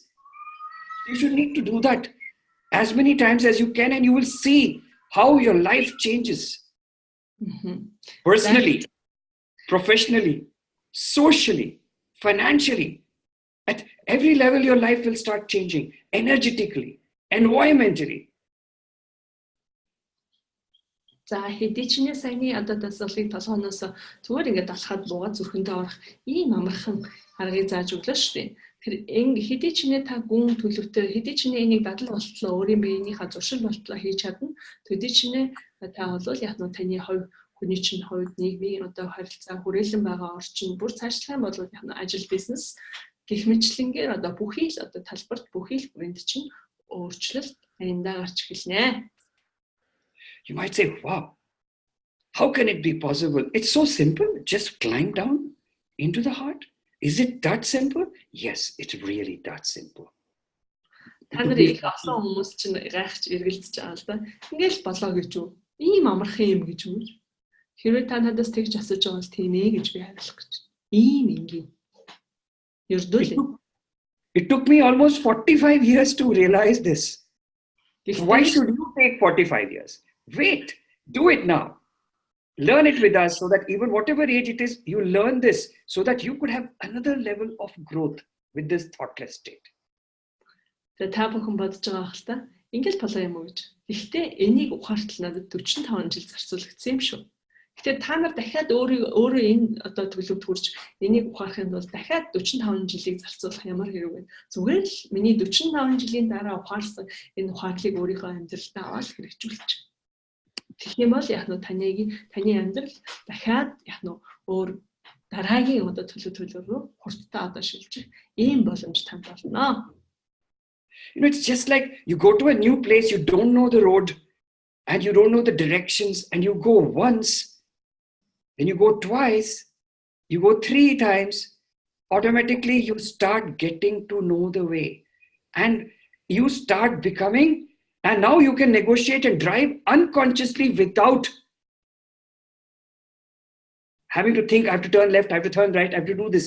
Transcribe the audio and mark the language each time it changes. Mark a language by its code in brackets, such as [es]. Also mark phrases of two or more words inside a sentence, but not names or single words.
[en] You should need to do that as many times as you can, and you will see how your life changes. Personally, professionally, socially, financially. At every level, your life will start changing energetically, environmentally. [mn] За хэдий чинээ саяны одоо дасгалыг толгооноос зүгээр ингээд алхаад буугаад зүрхэндээ орох ийм амархан аргыг зааж өглөө шүү дээ. Тэр хэдий чинээ та гүн төлөвтэй хэдий чинээ энийг дадал болтлоо өөрийн биенийхээ зуршил болтлоо хийж чадна. Хэдий чинээ та бол яг нь таны хувь хүний чинь хувьд нийгмийн одоо харилцаа хүрээлэн байгаа орчин бүр цаашлах юм бол яг нь ажил бизнес гэх мэтлэнгээр одоо бүхий л одоо талбарт бүхий л бүрээнд чинь өөрчлөлт аяндаа гарч эхэлнэ. [en] You might say, wow, how can it be possible? It's so simple. Just climb down into the heart. Is it that simple? Yes, it's really that simple. [mn] Та нарыг олон хүмүүс чинь гайхаж эргэлзэж байгаа л да. Ингээл болоо гэж үү? Ийм амархан юм гэж үү? Хэрвээ та надаас тэгж асууж байгаа бол тийм ээ гэж би хариулах гэж. Ийм ингийн. [en] It took me almost 45 years to realize this. Why should you take 45 years? Wait, do it now. Learn it with us so that even whatever age it is, you learn this so that you could have another level of growth with this thoughtless state. [mn] Та бүхэн бодож байгаа хэл та ингээл болоо юм уу гэж. Гэхдээ энийг ухаартал надад 45 жил зарцуулагдсан юм шүү. Гэхдээ та нар дахиад өөрөө энэ одоо төлөвт хүрч энийг ухаарахын тулд дахиад 45 жилийг зарцуулах ямар хэрэг вэ? Зүгээр л миний 45 жилийн дараа ухаарсан энэ ухаарлыг өөрийнхөө амьдралдаа аваад хэрэгжүүлчих. Тэгэх юм бол яг нь таны амьдрал дахиад яг нь өөр дараагийн одоо төлөв рүү хурдтай одоо шилжих ийм боломж танд болно. [en] You know, it's just like you go to a new place, you don't know the road and you don't know the directions, and you go once, then you go twice, you go 3 times, automatically you start getting to know the way and you start becoming, and now you can negotiate and drive unconsciously without having to think, I have to turn left, I have to turn right, I have to do this.